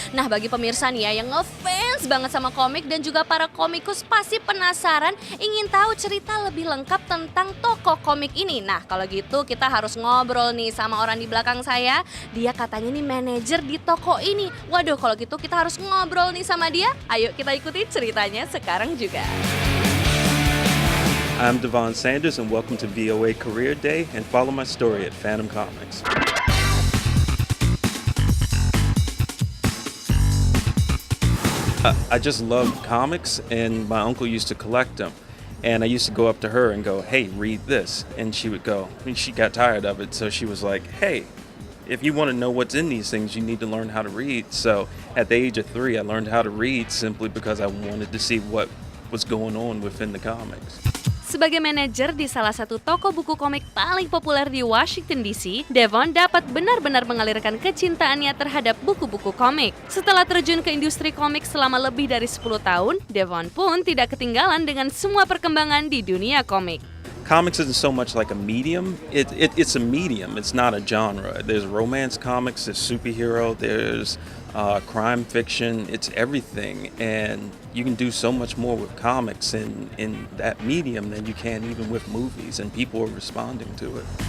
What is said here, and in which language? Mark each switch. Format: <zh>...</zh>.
<id>Nah, bagi pemirsa nih ya yang ngefans banget sama komik dan juga para komikus pasti penasaran ingin tahu cerita lebih lengkap tentang toko komik ini. Nah, kalau gitu kita harus ngobrol nih sama orang di belakang saya. Dia katanya nih manajer di toko ini. Waduh, kalau gitu kita harus ngobrol nih sama dia. Ayo kita ikuti ceritanya sekarang juga.</id> <en>I'm Devon Sanders and welcome to VOA Career Day and follow my story at Phantom Comics. I just love comics and my uncle used to collect them. And I used to go up to her and go, hey, read this. And she would go, she got tired of it. So she was like, hey, if you want to know what's in these things, you need to learn how to read. So at the age of 3, I learned how to read simply because I wanted to see what was going on within the comics.</en> <id>Sebagai manajer di salah satu toko buku komik paling populer di Washington DC, Devon dapat benar-benar mengalirkan kecintaannya terhadap buku-buku komik. Setelah terjun ke industri komik selama lebih dari 10 tahun, Devon pun tidak ketinggalan dengan semua perkembangan di dunia komik.</id> <en>Comics isn't so much like a medium. It's a medium. It's not a genre. There's romance comics, there's superhero, there's crime fiction. It's everything, and you can do so much more with comics in that medium than you can even with movies, and people are responding to it.</en>